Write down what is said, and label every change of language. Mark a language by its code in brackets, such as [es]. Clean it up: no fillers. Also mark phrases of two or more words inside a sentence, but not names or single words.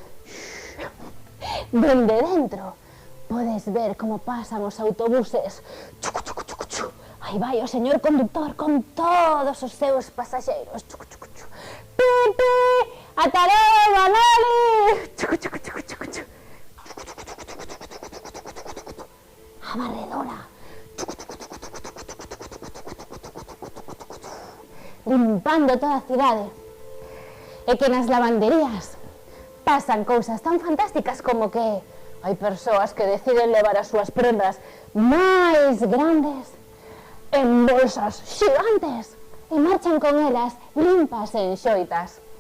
[gl] Dende dentro podes ver como pasan os autobuses. Chucu, chucu, chucu, chucu. Aí vai o señor conductor con todos os seus pasaxeiros. Chucu, chucu, chucu. Pipi, ata logo, Manoli. Chucu, chucu, chucu, chucu, chucu. A barredora. Limpando toda a cidade. E que nas lavanderías pasan cousas tan fantásticas como que hai persoas que deciden levar as súas prendas máis grandes en bolsas xigantes e marchan con elas limpas e enxoitas.